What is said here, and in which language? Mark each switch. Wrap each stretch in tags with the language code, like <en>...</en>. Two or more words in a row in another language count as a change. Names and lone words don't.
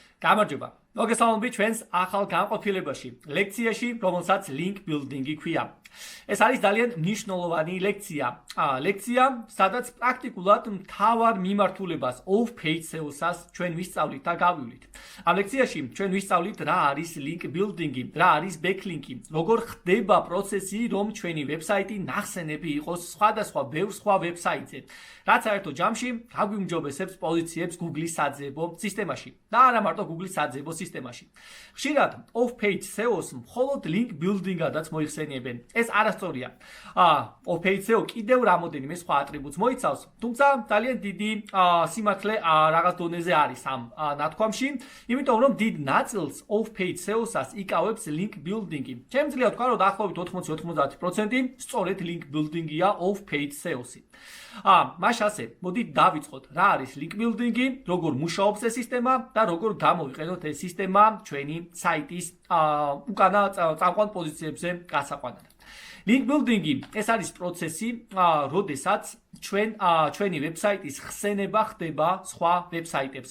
<ka>გამარჯობა. მოგესალმებით ჩვენს ახალ განყოფილებაში, ლექციაში, რომელსაც</ka> <en>link building-</en> <ka>ი ქვია. ეს არის ძალიან მნიშვნელოვანი ლექცია. ლექცია, სადაც პრაქტიკულად მთავარ მიმართულებას</ka> <en>off-page SEO-</en> <ka>ს ჩვენ ვისწავლით და გავივლით. ამ ლექციაში ჩვენ ვისწავლით რა არის</ka> <en>link building-</en> <ka>ი, რა არის backlink-ი, როგორ ხდება პროცესი, რომ ჩვენი ვებსაიტი ნახსენები იყოს სხვადასხვა ბევრ სხვა ვებსაიტზე. რაც საერთო ჯამში გაგვიმჯობესებს პოზიციებს Google-ის საძიებო სისტემაში და არა მარტო Google-ის საძიებო სისტემაში. ხშირად</ka> <en>off-page SEO-</en> <ka>ს მხოლოდ</ka> <en>link building-</en> <ka>ადაც მოიხსენიებენ. ეს არასწორია.</ka> <en>off-page SEO</en> <ka>კიდევ რამოდენიმე სხვა ატრიბუტს მოიცავს, თუმცა ძალიან დიდი სიმართლე რაღაც დონეზე არის ამ ნათქვამში, იმიტომ რომ დიდ ნაწილს</ka> <en>off-page SEO-</en> <ka>საც იკავებს</ka> <en>link building-</en> <ka>ი. შემიძლია ვთქვა, რომ დაახლოებით 80-90% სწორედ</ka> <en>link building-</en> <ka>ია</ka> <en>off-page SEO-</en> <ka>სი. მაშ ასე, მოდით დავიწყოთ, რა არის</ka> <en>link building-</en> <ka>ი, როგორ მუშაობს ეს სისტემა და როგორ გამოვიყენოთ ეს სისტემა ჩვენი საიტის უკანა წამყვან პოზიციებზე გასაყვანად.</ka> <en>Link building-</en> <ka>ი ეს არის პროცესი, როდესაც ჩვენი ვებსაიტის ხსენება ხდება სხვა ვებსაიტებზე.</ka>